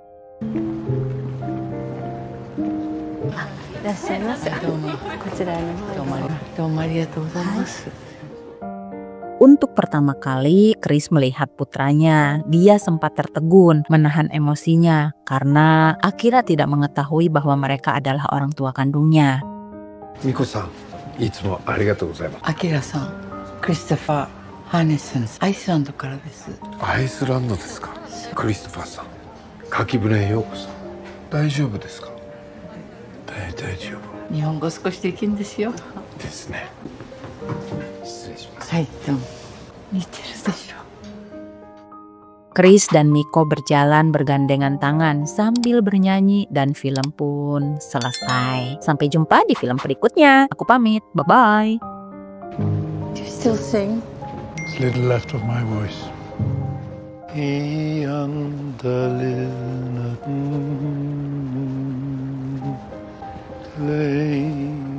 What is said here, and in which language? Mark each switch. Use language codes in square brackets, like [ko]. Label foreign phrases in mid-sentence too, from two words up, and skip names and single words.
[id] Untuk pertama kali, Chris melihat putranya. Dia sempat tertegun, menahan emosinya karena Akira tidak mengetahui bahwa mereka adalah orang tua kandungnya. [ja] Miko-san, いつもありがとうございます。アキラさん、クリストファー・ハーネスン、アイスランドからです。アイスランドですか。クリストファーさん、夏季船へようこそ。大丈夫ですか。大丈夫。日本語少しできるんですよ。ですね。失礼します。はい、どうも。似てるでしょ。 [id] Chris dan Miko berjalan bergandengan tangan sambil bernyanyi dan film pun selesai. Sampai jumpa di film berikutnya. Aku pamit. [en] Bye-bye. Do you still sing? It's a little left of my voice. Lay